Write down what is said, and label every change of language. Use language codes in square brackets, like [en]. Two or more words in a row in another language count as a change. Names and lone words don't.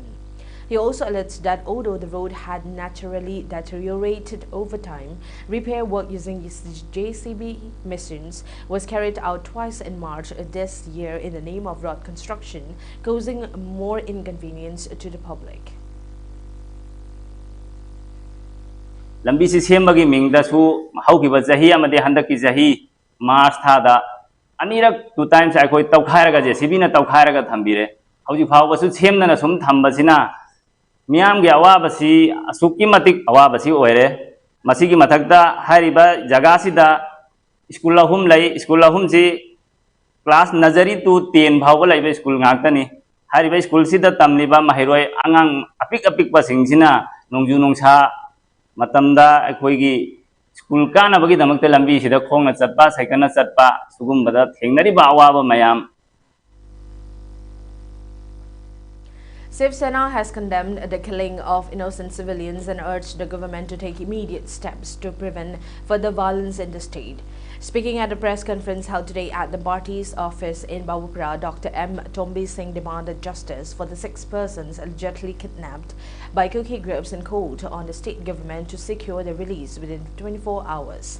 [en] He also alleged that although the road had naturally deteriorated over time, repair work using JCB machines was carried out twice in March this year in the name of road construction, causing more inconvenience to the public. [mni] Lambi si sembagi mingda su haukiba jahi amade handaki jahi March thada anirak 2 times akoi tawkhairaga JCB na tawkhairaga thambire hauji phawbasu semna sum thambasina Miam ge awabasi asuki matik awabasi oire masigi mathakda hariba jagasi da school lahum si [en] class nursery to 10 [mni] भाव लाइव स्कूल ngakta hari school sida tamliba mahiroi angang apik pa singsina nongju nongsa matamda akoigi school kana bagi damakte lambi sida khongna chatpa saikana chatpa sugumbada thengnari ba awaba mayam. [en] Shiv Sena has condemned the killing of innocent civilians and urged the government to take immediate steps to prevent further violence in the state. Speaking at a press conference held today at the party's office in Bawupura, Dr. M. Tombi Singh demanded justice for the 6 persons allegedly kidnapped by Kuki groups and called on the state government to secure their release within 24 hours.